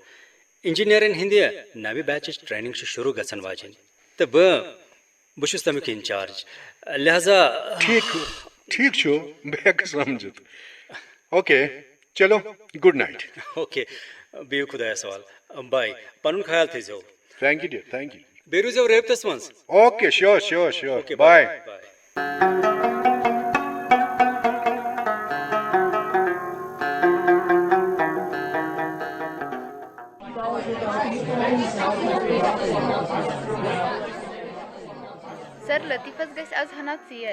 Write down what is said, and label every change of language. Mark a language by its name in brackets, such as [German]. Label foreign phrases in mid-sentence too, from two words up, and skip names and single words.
[Kashmiri] انجینئرن ہٕنٛدِ نوِ بیچٕچ ٹریننگ چھِ شروٗع گژھن واجیٚنۍ تہٕ بہٕ چھُس تمیُک انچارج. لہذا ٹھیک چھُ, بہٕ ہیٚکہٕ سمجھِتھ. اوکے چلو, [English] good night. [Kashmiri] اوکے, بِہِو خۄدایس حوال. باے. پنُن خیال تھٲیزیو. [English] thank you dear, thank you. [Kashmiri] بیٚیہِ روٗزیو رٲبطس منٛز. [English] okay sure sure sure. bye. [Kashmiri] سر لطیفس گژھِ آز ہنا ژیر.